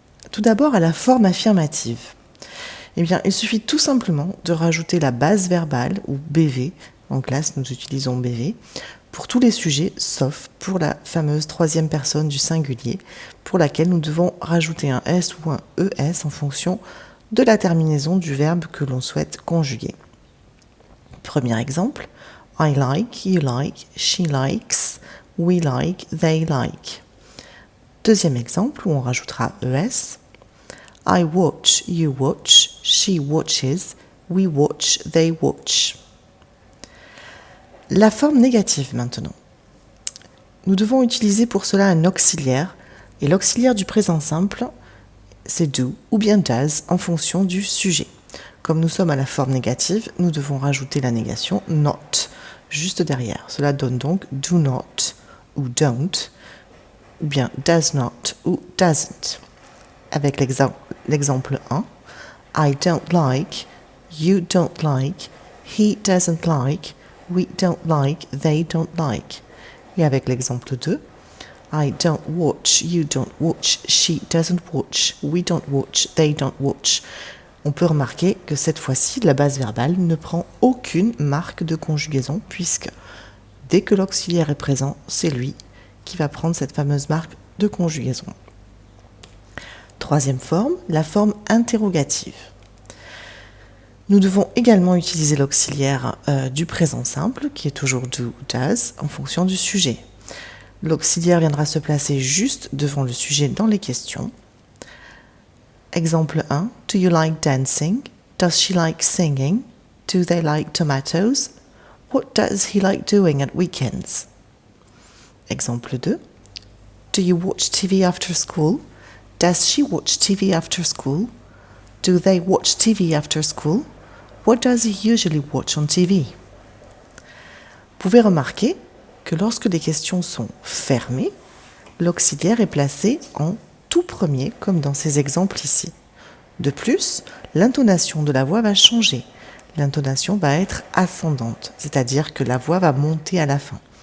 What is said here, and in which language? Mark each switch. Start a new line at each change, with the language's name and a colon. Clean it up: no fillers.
French: Tout d'abord à la forme affirmative. Eh bien, il suffit tout simplement de rajouter la base verbale, ou BV, en classe nous utilisons BV, pour tous les sujets, sauf pour la fameuse troisième personne du singulier, pour laquelle nous devons rajouter un S ou un ES en fonction de la terminaison du verbe que l'on souhaite conjuguer. Premier exemple,
English: I like, you like, she likes, we like, they like.
French: Deuxième exemple, où on rajoutera ES,
English: I watch, you watch, she watches, we watch, they watch.
French: La forme négative maintenant. Nous devons utiliser pour cela un auxiliaire, et l'auxiliaire du présent simple, c'est do ou bien does en fonction du sujet. Comme nous sommes à la forme négative, nous devons rajouter la négation not juste derrière. Cela donne donc do not ou don't, ou bien does not ou doesn't. Avec l'exemple 1,
English: I don't like, you don't like, he doesn't like, we don't like, they don't like.
French: Et avec l'exemple 2,
English: I don't watch, you don't watch, she doesn't watch, we don't watch, they don't watch.
French: On peut remarquer que cette fois-ci, la base verbale ne prend aucune marque de conjugaison puisque dès que l'auxiliaire est présent, c'est lui qui va prendre cette fameuse marque de conjugaison. Troisième forme, la forme interrogative. Nous devons également utiliser l'auxiliaire du présent simple, qui est toujours do ou does, en fonction du sujet. L'auxiliaire viendra se placer juste devant le sujet dans les questions. Exemple 1,
English: do you like dancing? Does she like singing? Do they like tomatoes? What does he like doing at weekends?
French: Exemple 2,
English: do you watch TV after school? Does she watch TV after school? Do they watch TV after school? What does he usually watch on TV?
French: Vous pouvez remarquer que lorsque les questions sont fermées, l'auxiliaire est placé en tout premier, comme dans ces exemples ici. De plus, l'intonation de la voix va changer. L'intonation va être ascendante, c'est-à-dire que la voix va monter à la fin.